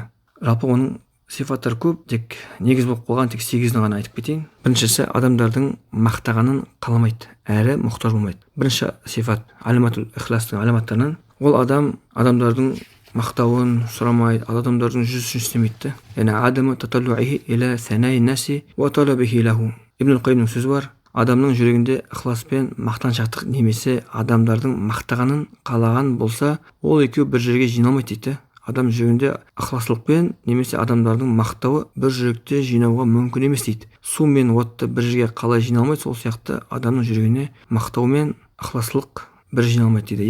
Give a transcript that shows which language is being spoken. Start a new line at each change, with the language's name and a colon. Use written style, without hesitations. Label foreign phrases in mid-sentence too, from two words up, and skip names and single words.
Kazakh: Жалпы оның сифаттары көп, тек негіз болып қойған тек 8-ін ғана айтып кетейін. Біріншісі, адамдардың мақтағанын қаламайды, әрі мұқтаж болмайды. Бірінші сифат, алиматул ихластың алиматтарынан, ол адамдардың мақтауын сұрамайды, адамдардың жүзі үшін істемейді.
Arabic: Яғни عدم تطلعه إلى ثناء الناس وطلبه له.
Kazakh: Ибн Қайымның сөзі бар: адамның жүрегінде ықыласпен мақтаншақтық немесе адамдардың мақтағанын қалаған болса, ол екеуі бір жерге жиналмайды дейді. Адам жүрегінде ықыластылықпен немесе адамдардың мақтауы бір жүректе жинауға мүмкін емес дейді. Су мен отты бір жерге қалай жиналмайды, сол сияқты адамның жүрегіне мақтау мен ықыластылық бір жиналмайды дейді.